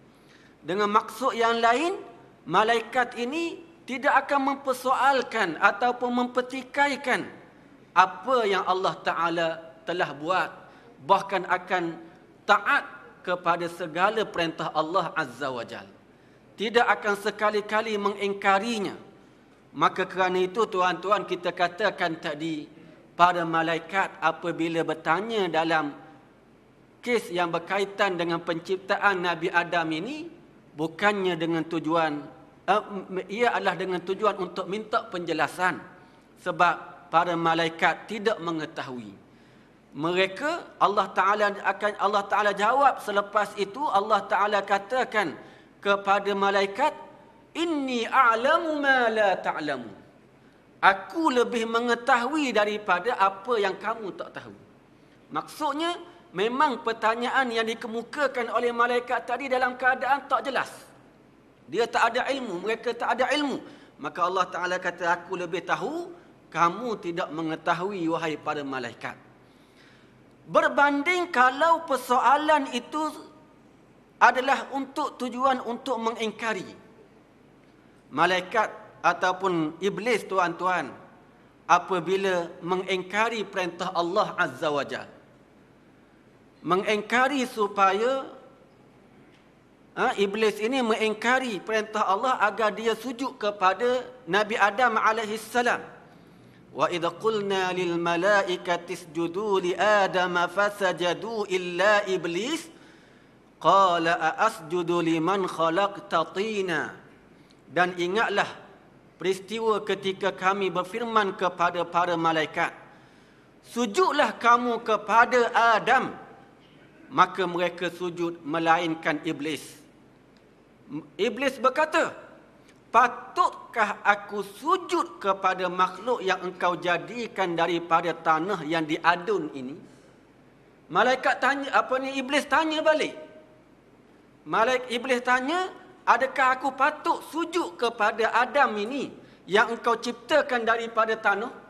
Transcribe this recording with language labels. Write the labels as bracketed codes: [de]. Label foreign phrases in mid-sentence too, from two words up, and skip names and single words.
[ms] Dengan maksud yang lain, malaikat ini tidak akan mempersoalkan ataupun mempertikaikan apa yang Allah Ta'ala telah buat. Bahkan akan taat kepada segala perintah Allah [ar] عز وجل. [ms] Tidak akan sekali-kali mengingkarinya. Maka kerana itu tuan-tuan, kita katakan tadi, para malaikat apabila bertanya dalam kes yang berkaitan dengan penciptaan Nabi Adam ini, bukannya dengan tujuan, ia adalah dengan tujuan untuk minta penjelasan. Sebab para malaikat tidak mengetahui. Mereka, Allah Ta'ala jawab selepas itu, Allah Ta'ala katakan kepada malaikat, [ar] إني أعلم ما لا تعلمون. [ms] Aku lebih mengetahui daripada apa yang kamu tak tahu. Maksudnya, memang pertanyaan yang dikemukakan oleh malaikat tadi dalam keadaan tak jelas. Dia tak ada ilmu, mereka tak ada ilmu. Maka Allah Ta'ala kata, aku lebih tahu, kamu tidak mengetahui, wahai para malaikat. Berbanding kalau persoalan itu adalah untuk tujuan untuk mengingkari. Malaikat ataupun iblis tuan-tuan, apabila mengingkari perintah Allah [ar] عز وجل, [ms] mengingkari supaya iblis ini mengingkari perintah Allah agar dia sujud kepada Nabi Adam alaihissalam. [ar] وإذ قلنا للملائكة اسجدوا لآدم فسجدوا إلا إبليس قال أأسجد لمن خلقت طينا. [ms] Dan ingatlah peristiwa ketika kami berfirman kepada para malaikat, sujudlah kamu kepada Adam. Maka mereka sujud melainkan iblis. Iblis berkata, patutkah aku sujud kepada makhluk yang engkau jadikan daripada tanah yang diadun ini? Malaikat tanya, iblis tanya balik. Iblis tanya, adakah aku patut sujud kepada Adam ini yang engkau ciptakan daripada tanah?